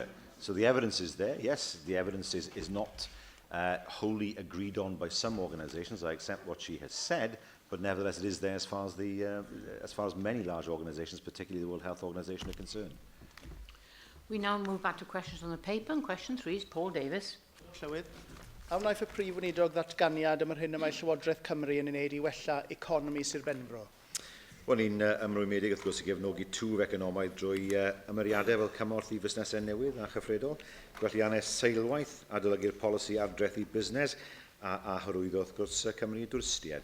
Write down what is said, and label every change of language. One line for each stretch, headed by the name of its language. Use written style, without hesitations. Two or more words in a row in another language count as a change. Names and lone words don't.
English: So the evidence is there. Yes, the evidence is not wholly agreed on by some organisations. I accept what she has said, but nevertheless it is there as far as many large organisations, particularly the World Health Organization, are concerned. We now move back to questions on the paper, and question 3 is Paul Davis. Llywydd.
Welsh: A wnaeth y Prif Weinidog ddatganiad am yr hyn y mae Llywodraeth Cymru yn wneud i wella economi Sir Benfro? Wel, ni'n ymrwymedig wrth gwrs i gefnogi twf economaidd drwy ymyriadau fel cymorth i fusnesau newydd a chyfredol, gwelliannau seilwaith, adolygu'r polisi ardrethu busnes a hyrwyddo wrth gwrs Cymru i dwristiaid.